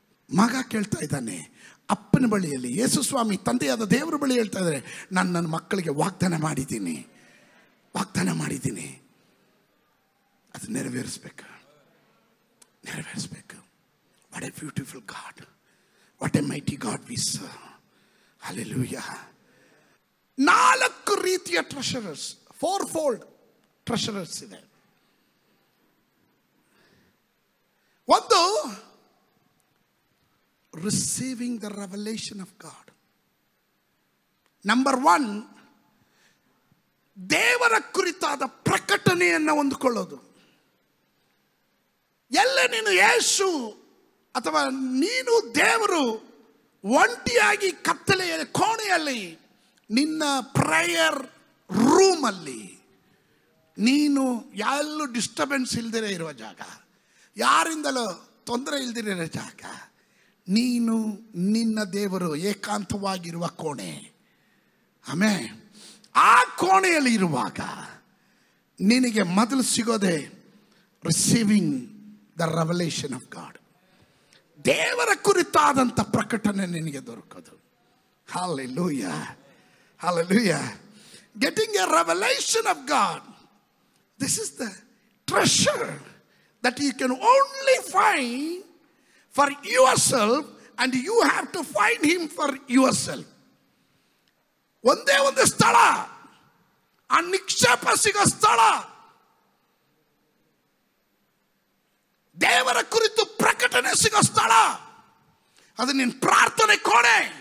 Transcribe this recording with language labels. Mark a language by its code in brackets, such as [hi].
[kn] ಮಗ ಕೇಳ್ತಾ ಇದ್ದಾನೆ ಅಪ್ಪನ ಬಳಿಯಲ್ಲಿ. ಯೇಸು ಸ್ವಾಮಿ ತಂದೆಯಾದ ದೇವರ ಬಳಿ ಹೇಳ್ತಾ ಇದ್ದಾರೆ, ನಾನು ನನ್ನ ಮಕ್ಕಳಿಗೆ ವಾಗ್ದಾನ ಮಾಡಿದ್ದೀನಿ, ವಾಗ್ದಾನ ಮಾಡಿದ್ದೀನಿ, ಅದು ನೆರವೇರಿಸ್ಬೇಕು, ನೆರವೇರಿಸ್ಬೇಕು. [en] What a beautiful God, what a mighty God we serve. Hallelujah. [kn] 4 ರೀತಿಯ ಟ್ರೆಷರರ್ಸ್, 4-fold ಟ್ರೆಷರರ್ಸ್ ಇದೆ. ಒಂದು, [en] receiving the revelation of God. [kn] Number 1, ದೇವರ ಕುರಿತಾದ ಪ್ರಕಟಣೆಯನ್ನು ಹೊಂದಿಕೊಳ್ಳೋದು. ಎಲ್ಲ ನೀನು ಯೇಸು ಅಥವಾ ನೀನು ದೇವರು ಒಂಟಿಯಾಗಿ ಕತ್ತಲೆಯ ಕೋಣೆಯಲ್ಲಿ, ನಿನ್ನ ಪ್ರೇಯರ್ ರೂಮಲ್ಲಿ, ನೀನು ಎಲ್ಲೂ ಡಿಸ್ಟರ್ಬೆನ್ಸ್ ಇಲ್ದಿರೇ ಇರುವ ಜಾಗ, ಯಾರಿಂದಲೂ ತೊಂದರೆ ಇಲ್ದಿರೋ ಜಾಗ, ನೀನು ನಿನ್ನ ದೇವರು ಏಕಾಂತವಾಗಿರುವ ಕೋಣೆ. ಆಮೇಲೆ ಆ ಕೋಣೆಯಲ್ಲಿ ಇರುವಾಗ ನಿನಗೆ ಮೊದಲು ಸಿಗೋದೆ [en] Receiving the revelation of God. [kn] ದೇವರ ಕುರಿತಾದಂಥ ಪ್ರಕಟಣೆ ನಿನಗೆ ದೊರಕೋದು. Hallelujah, hallelujah. [en] Getting a revelation of God, this is the treasure that you can only find for yourself, and you have to find him for yourself. [kn] ಒಂದೇ ಒಂದು ಸ್ಥಳ, ಆ ನಿಕ್ಷೇಪ ಸಿಗೋ ಸ್ಥಳ, ದೇವರ ಕುರಿತು ಪ್ರಕಟಣೆ ಸಿಗೋ ಸ್ಥಳ, ಅದು ನಿನ್ನ ಪ್ರಾರ್ಥನೆ ಕೋಣೆ.